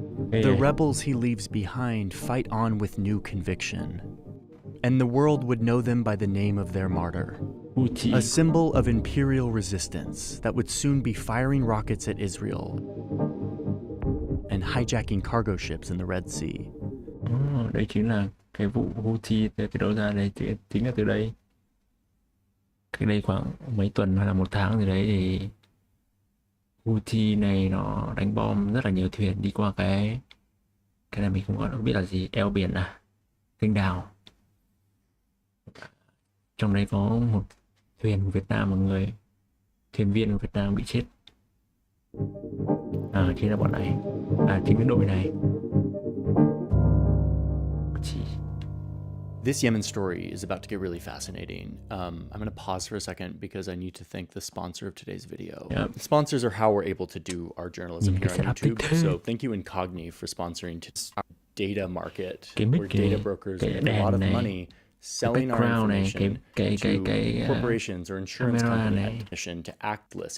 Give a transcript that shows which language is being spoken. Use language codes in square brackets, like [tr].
[en] The rebels he leaves behind fight on with new conviction, and the world would know them by the name of their martyr, a symbol of imperial resistance that would soon be firing rockets at Israel and hijacking cargo ships in the Red Sea. [vi] Đây chính là cái vụ Houthi từ đâu ra đây, chính là từ đây. Cách đây khoảng mấy tuần hay là một tháng gì đấy thì Houthi này nó đánh bom rất là nhiều thuyền đi qua cái này mình không biết là gì, eo biển à, kênh đào. Trong đấy có một thuyền của Việt Nam, một người thuyền viên của Việt Nam bị chết. Chính là bọn này, chính cái đội này. [en] This Yemen story is about to get really fascinating. I'm going to pause for a second because I need to thank the sponsor of today's video. Yep. Sponsors are how we're able to do our journalism here on YouTube. So thank you Incogni for sponsoring our data market, where data brokers make a lot of money selling our information to corporations or insurance companies permission to act list.